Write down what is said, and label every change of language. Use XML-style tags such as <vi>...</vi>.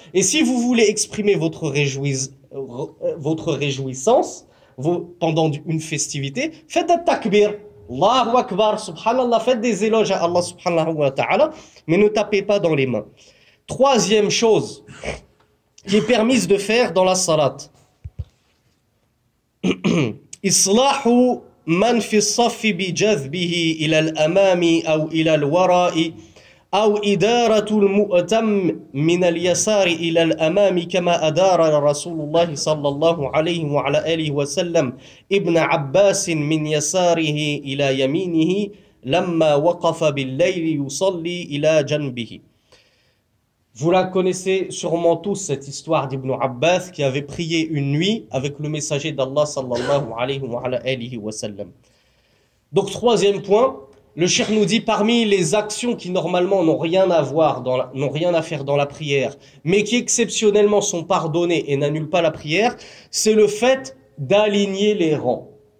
<fr>Et si vous voulez exprimer votre réjouissance, pendant une festivité, faites un takbir. Allahu Akbar, subhanallah, faites des éloges à Allah subhanahu wa ta'ala, mais ne tapez pas dans les mains. Troisième chose qui est permise de faire dans la salat.</fr> <ar>Islahu man fi as-saff bi jadhbihi ila al-amam aw ila al-wara'i أو إدارة المؤتم من اليسار إلى الأمام كما أدار رسول الله صلى الله عليه وعلى آله وسلم ابن عباس من يساره إلى يمينه لما وقف بالليل يصلي إلى جنبه.</ar> <fr>Vous la connaissez sûrement tous, cette histoire d'Ibn Abbas qui avait prié une nuit avec le messager d'Allah sallallahu alayhi wa sallam. Donc troisième point, le cheikh nous dit parmi les actions qui normalement n'ont rien à voir, n'ont rien à faire dans la prière, mais qui exceptionnellement sont pardonnées et n'annulent pas la prière, c'est le fait d'aligner les rangs.</fr>